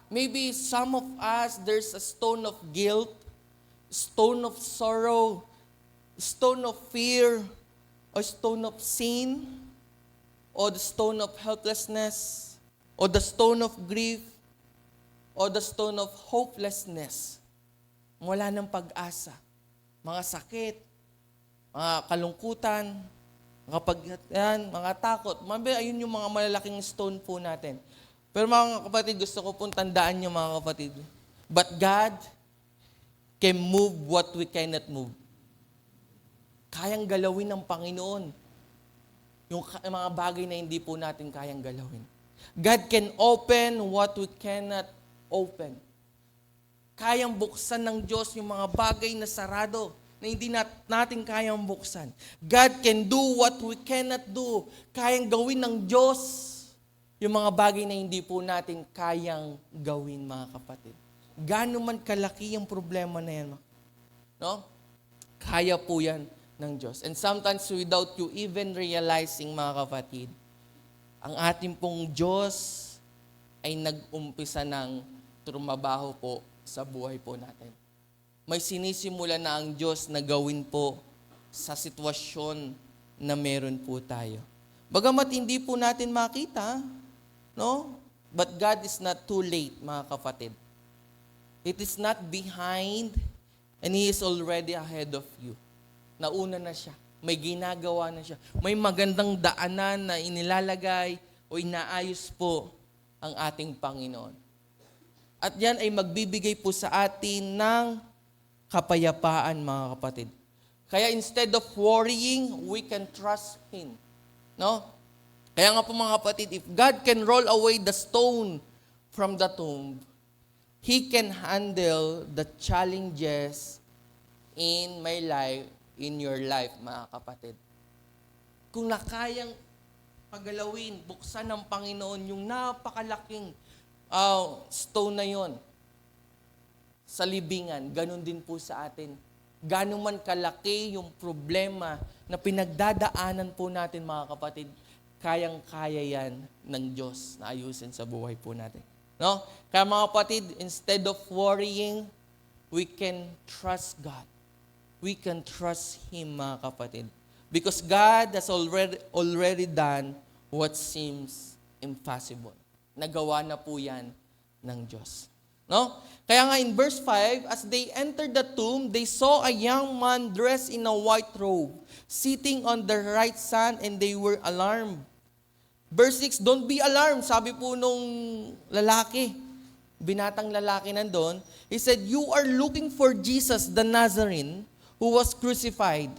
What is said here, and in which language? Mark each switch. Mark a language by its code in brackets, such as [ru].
[en] Maybe some of us, there's a stone of guilt, stone of sorrow, stone of fear, or stone of sin, or the stone of helplessness, or the stone of grief, or the stone of hopelessness. [tl] Wala ng pag-asa. Mga sakit, mga kalungkutan, mga takot. Ayun yung mga malalaking stone po natin. Pero mga kapatid, gusto ko pong tandaan nyo, mga kapatid. [en] But God can move what we cannot move. [tl] Kayang galawin ng Panginoon yung mga bagay na hindi po natin kayang galawin. [en] God can open what we cannot open. [tl] Kayang buksan ng Diyos yung mga bagay na sarado na hindi natin kayang buksan. [en] God can do what we cannot do. [tl] Kayang gawin ng Diyos yung mga bagay na hindi po natin kayang gawin, mga kapatid. Gaano man kalaki yung problema na yan, no? Kaya po yan ng Diyos. [en] And sometimes without you even realizing, [tl] mga kapatid, ang ating pong Diyos ay nag-umpisa ng trumabaho po sa buhay po natin. May sinisimula na ang Diyos na gawin po sa sitwasyon na meron po tayo. Bagamat hindi po natin makita, no? [en] But God is not too late, [tl] mga kapatid. [en] It is not behind, and He is already ahead of you. [tl] Nauna na siya. May ginagawa na siya. May magandang daanan na inilalagay o inaayos po ang ating Panginoon. At yan ay magbibigay po sa atin ng kapayapaan, mga kapatid. [en] Kaya instead of worrying, we can trust Him. No? [tl] Kaya nga po, mga kapatid, [en] if God can roll away the stone from the tomb, He can handle the challenges in my life, in your life, [tl] mga kapatid. Kung nakayang pagalawin, buksan ng Panginoon yung napakalaking stone na yon sa libingan, ganun din po sa atin. Gano'n man kalaki yung problema na pinagdadaanan po natin, mga kapatid, kayang-kaya yan ng Diyos na ayusin sa buhay po natin. No? Kaya mga kapatid, [en] instead of worrying, we can trust God. We can trust Him, [tl] mga kapatid. [en] Because God has already done what seems impossible. [tl] Nagawa na po yan ng Diyos. No? Kaya nga [en] in verse 5, as they entered the tomb, they saw a young man dressed in a white robe, sitting on the right side, and they were alarmed. Verse 6, don't be alarmed, [tl] sabi po nung lalaki, binatang lalaki nandun, [en] he said, you are looking for Jesus, the Nazarene, who was crucified.